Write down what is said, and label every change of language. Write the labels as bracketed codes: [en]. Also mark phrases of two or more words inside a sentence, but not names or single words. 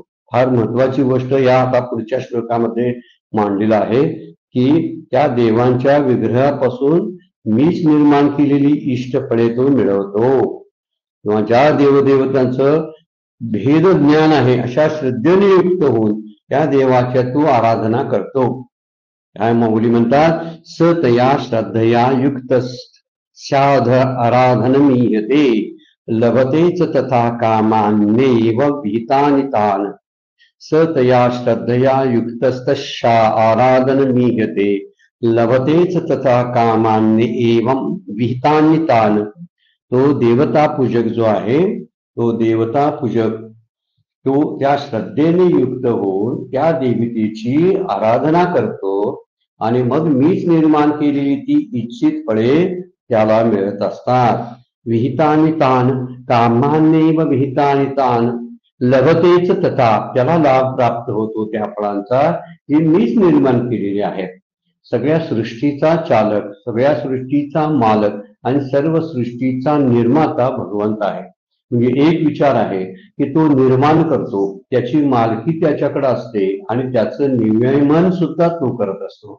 [mr] फार महत्वाची गोष्ट या आता पुढच्या श्लोकामध्ये मांडलेला आहे की त्या देवांच्या विग्रहापासून मीच निर्माण केलेली इष्टफळे तो मिळवतो, किंवा ज्या देवदेवतांचं भेद ज्ञान आहे अशा श्रद्धेने युक्त होऊन त्या देवाच्या तू आराधना करतो. काय माऊली म्हणतात, [sa] स तया श्रद्धया युक्त साध आराधनमीयते लभतेच तथा कामान्येव विहितानि तान्. स तया श्रद्धया युक्तस्तस्या आराधनमीयते लभतेच तथा कामान्य एवं विहितानि तान्. [mr] तो देवता पूजक जो आहे, तो देवता पूजक तो त्या श्रद्धेने युक्त होऊन त्या देवतेची आराधना करतो, आणि मग मीच निर्माण केलेली ती इच्छित फळे त्याला मिळत असतात. [sa] विहितानि तान् कामान्येव विहितानि तान् लभतेच तथा, [mr] त्याला लाभ प्राप्त होतो त्या फळांचा, ही मीच निर्माण केलेली आहे. सगळ्या सृष्टीचा चालक, सगळ्या सृष्टीचा मालक आणि सर्व सृष्टीचा निर्माता भगवंत आहे. म्हणजे एक विचार आहे की तो निर्माण करतो, त्याची मालकी त्याच्याकडे असते आणि त्याचं नियमन सुद्धा तो करत असतो.